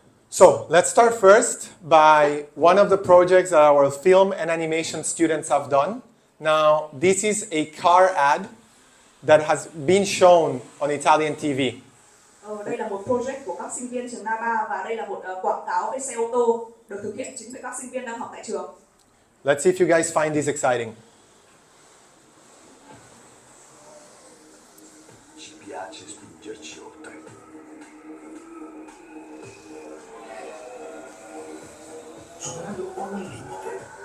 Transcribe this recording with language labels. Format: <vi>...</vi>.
<en>So let's start first by one of the projects that our film and animation students have done. Now, this is a car ad that has been shown on Italian TV.</en> <vi>Đây là một project của các sinh viên trường Naba và đây là một quảng cáo về xe ô tô được thực hiện chính với các sinh viên đang học tại trường.</vi> <en>Let's see if you guys find this exciting.</en> <it>Ci piace spingerci oltre. Superando ogni limite.</it>